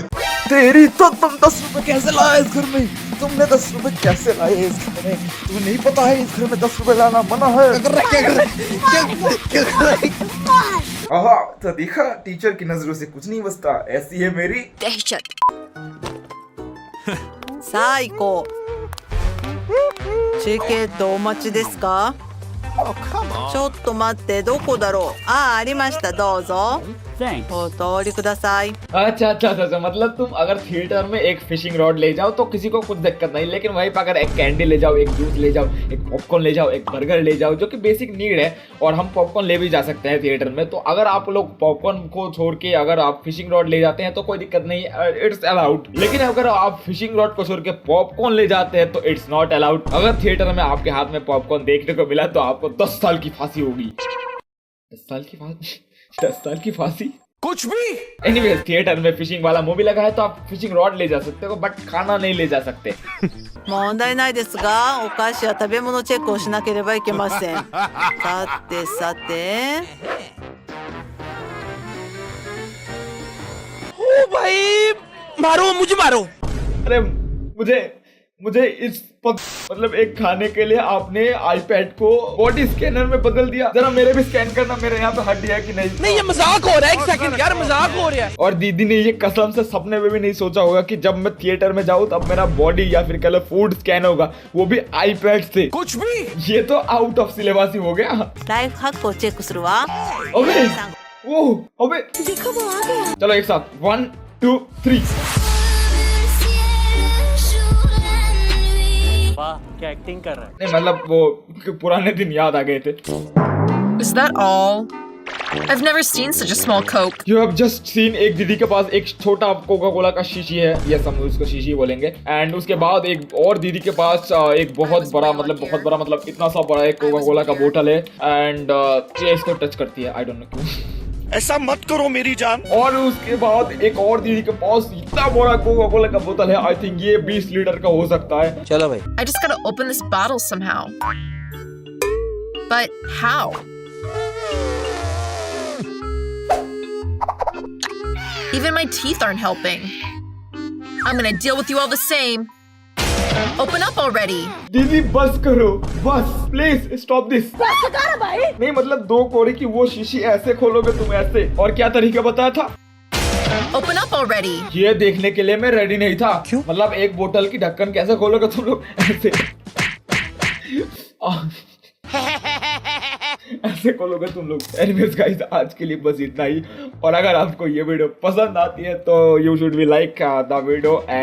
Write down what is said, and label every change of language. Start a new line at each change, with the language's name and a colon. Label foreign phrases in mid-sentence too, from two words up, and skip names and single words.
Hindi: तेरी तो, तुम 10 रुपए कैसे लाया इस घर में? तुमने 10 रुपए कैसे लाए इस घर में? तुम्हें नहीं पता है इस घर में 10 रुपए लाना मना है? तो देखा, टीचर की नजरों से कुछ नहीं बचता। ऐसी है मेरी दहशत।
Japanese: 最高チケットお待ちですか？ちょっと待って、どこだろう。ありました、どうぞ。
Hindi: थैंक्स।
Japanese: お通りください。
Hindi: अच्छा, मतलब तुम अगर थिएटर में एक
English: fishing rod
Hindi: ले जाओ तो किसी को कुछ दिक्कत नहीं। लेकिन वहीं पर अगर एक कैंडी ले जाओ, एक जूस ले जाओ, एक पॉपकॉर्न ले जाओ, एक बर्गर ले जाओ, जो कि
English: basic need
Hindi: है, और हम पॉपकॉर्न ले भी जा सकते हैं थिएटर में, तो अगर आप लोग पॉपकॉर्न को छोड़ के अगर आप
English: fishing rod
Hindi: ले जाते हैं तो कोई दिक्कत नहीं है,
English: it's allowed.
Hindi: लेकिन अगर आप
English: fishing rod
Hindi: को छोड़ के पॉपकॉर्न ले जाते हैं तो
English: it's not allowed.
Hindi: अगर थिएटर में आपके हाथ में पॉपकॉर्न देखने को मिला तो आपको 10 साल की फांसी होगी। 10 साल की फांसी? 10 साल की फांसी? कुछ भी। एनीवेज, थिएटर में फिशिंग वाला मूवी लगा है तो आप
English: fishing rod
Hindi: ले जा सकते हो, बट खाना नहीं ले जा सकते।
Japanese: 問題ないですが、お菓子や食べ物チェックをしなければいけません。さてさて。
Hindi: ओ भाई, मारो मुझे मारो। अरे मुझे इस मतलब एक खाने के लिए आपने आईपैड को
English: body scanner
Hindi: में बदल दिया। जरा मेरे भी स्कैन करना, मेरे यहाँ पे हड्डी है कि नहीं। नहीं, ये मजाक हो रहा है। एक सेकंड यार, मजाक हो रहा है। और दीदी ने ये कसम से सपने में भी नहीं सोचा होगा कि जब मैं थिएटर में जाऊँ तब मेरा बॉडी या फिर कह लो
English: food scan
Hindi: होगा, वो भी आईपैड से। कुछ भी। ये तो
English: out of syllabus
Hindi: ही हो गया।
Japanese: ライフハックをチェックするわ。
Hindi: अबे अबे देखो वो आ गया। चलो एक साथ 1 2 3। वाह, क्या एक्टिंग कर रहा है। नहीं मतलब वो पुराने दिन याद आ गए थे।
English: Is that all? I've never seen such a small Coke. You have just seen
Hindi: एक दीदी के पास एक छोटा कोका कोला का शीशी है, यस हम उसको शीशी बोलेंगे। एंड उसके बाद एक और दीदी के पास एक बहुत बड़ा मतलब इतना सा बड़ा एक कोका कोला का बोतल है। एंड ये इसको टच करती है,
English: I don't know
Hindi: क्यों। ऐसा मत करो मेरी जान। और उसके बाद एक और दीदी के पास इतना बड़ा कोका कोला का बोतल है,
English: I think
Hindi: ये 20 लीटर का हो सकता है। चलो भाई।
English: I just gotta open this bottle somehow. But how? Even my teeth aren't helping. I'm gonna deal with you all the same. Open up already.
Hindi: दीदी बस करो, बस
English: please stop this.
Hindi: नहीं मतलब 2 कोड़े की वो शीशी ऐसे खोलोगे तुम ऐसे, और क्या तरीका बताया था?
English: Open up already.
Hindi: ये देखने के लिए मैं रेडी नहीं था। क्यों? मतलब एक बोतल की ढक्कन कैसे खोलोगे तुम लोग ऐसे? ऐसे खोलोगे तुम लोग।
English: anyways guys,
Hindi: आज के लिए बस इतना ही। और अगर आपको ये वीडियो पसंद आती है तो
English: you should be like the video.